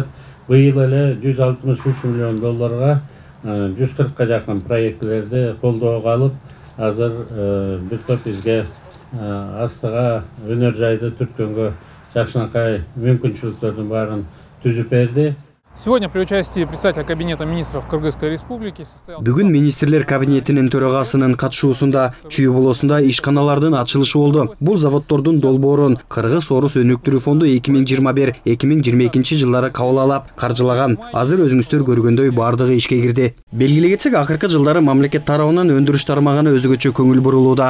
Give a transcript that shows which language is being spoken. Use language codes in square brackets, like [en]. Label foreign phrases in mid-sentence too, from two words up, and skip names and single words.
[ky] Быйыл эле 163 миллион долларга 140ка жакын проектлерди колдоого алып, азыр бир топ бизге астыга өнөр жайды түрткөнгө жакшынакай мүмкүнчүлүктөрдүн баарын түзүп берди. [ru] Сегодня при участии председателя Кабинета министров Кыргызской Республики состоялся... [ky] Бүгүн министрлер кабинетинин төрагасынын катышуусунда Чүй облусунда ишканалардын ачылышы болду. Бул заводдордун долбоорун Кыргыз Орус өнүктүрүү фонду 2021-2022 жылдары кабыл алып, каржылаган. Азыр өзүңүздөр көргөндөй бардыгы ишке кирди. Белгилей кетсек, акыркы жылдары мамлекет тарабынан өндүрүш тармагына өзгөчө көңүл бурулууда.